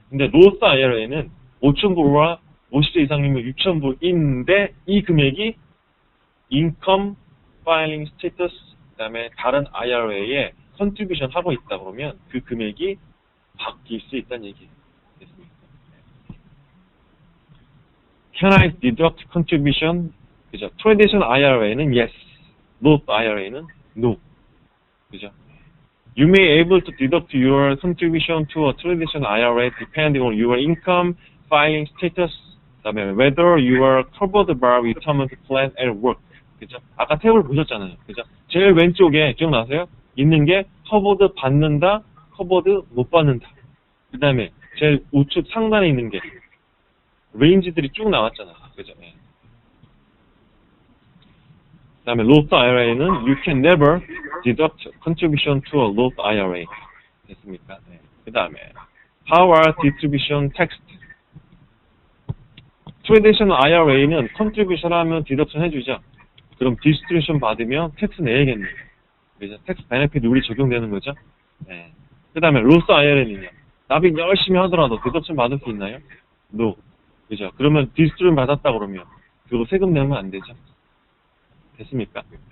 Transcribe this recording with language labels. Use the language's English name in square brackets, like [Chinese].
[Korean] 근데 로스 IRA는 5,000불 or 50세 이상이면 6,000불인데 이 금액이 인컴 파일링 스테이터스 그다음에 다른 IRA에 컨트리뷰션 하고 있다 그러면 그 금액이 바뀔 수 있다는 얘기 됐습니까? [English] Can I deduct contribution? [Korean] 그죠? Traditional IRA는 yes, Roth IRA는 no. 그죠? [English] You may able to deduct your contribution to a traditional IRA depending on your income filing status. [Korean] 그다음에 [English] whether you are covered by retirement plan at work. [Korean] 그죠? 아까 태블 보셨잖아요. 그죠? 제일 왼쪽에 기억나세요? 있는 게 커버드 받는다, 커버드 못 받는다. 그 다음에 제일 우측 상단에 있는 게 레인지들이 쭉 나왔잖아요. 그죠? 네. 그다음에 [English] Roth IRA는 you can never deduct contribution to a Roth IRA. [Korean] 됐습니까? 네. 그다음에 Power Distribution Tax. Traditional IRA는 contribution 하면 deduction 해주죠. 그럼 distribution 받으면 tax 내야겠네요. 그래서 tax benefit 룰이 적용되는 거죠. 네. 그다음에 Roth IRA는요. 납입 열심히 하더라도 deduction 받을 수 있나요? No. 그죠? 그러면 distribution 받았다 그러면 그거 세금 내면 안 되죠. 됐습니까?